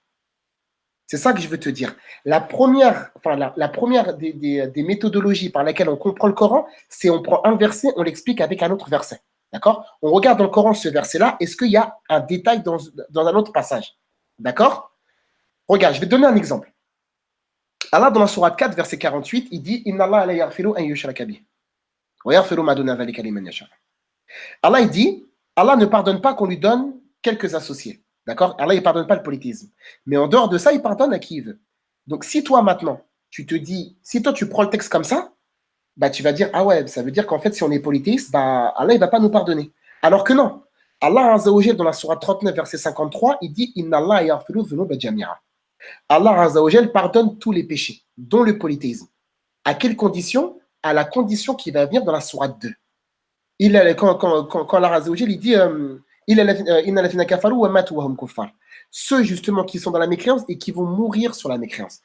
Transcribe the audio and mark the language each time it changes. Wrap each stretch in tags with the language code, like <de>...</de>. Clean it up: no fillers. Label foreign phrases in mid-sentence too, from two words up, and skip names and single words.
<fr>C'est ça que je veux te dire. La première des méthodologies par lesquelles on comprend le Coran, c'est on prend un verset, on l'explique avec un autre verset. D'accord? On regarde dans le Coran ce verset-là, est-ce qu'il y a un détail dans un autre passage? D'accord? Regarde, je vais te donner un exemple. Allah, dans la sourate 4, verset 48, il dit</fr> <ar>إن الله لا يغفر أن يشرك به ويغفر ما دون ذلك لمن يشاء.</ar> <fr>Allah, il dit Allah ne pardonne pas qu'on lui donne quelques associés. D'accord? Allah, il ne pardonne pas le polythéisme. Mais en dehors de ça, il pardonne à qui il veut. Donc, si toi, maintenant, tu te dis, si toi, tu prends le texte comme ça, bah, tu vas dire, ah ouais, ça veut dire qu'en fait, si on est polythéiste, bah, Allah, il ne va pas nous pardonner. Alors que non. Allah,</fr> <ar>عز وجل,</ar> <fr>dans la sourate 39, verset 53, il dit,</fr> <ar>إن الله يغفر الذنوب جميعا.</ar> <fr>Allah,</fr> <ar>عز وجل,</ar> <fr>pardonne tous les péchés, dont le polythéisme. À quelle condition? À la condition qui va venir dans la sourate 2. Quand Allah,</fr> <ar>عز وجل,</ar> <fr>il dit, ceux justement qui sont dans la mécréance et qui vont mourir sur la mécréance.</fr>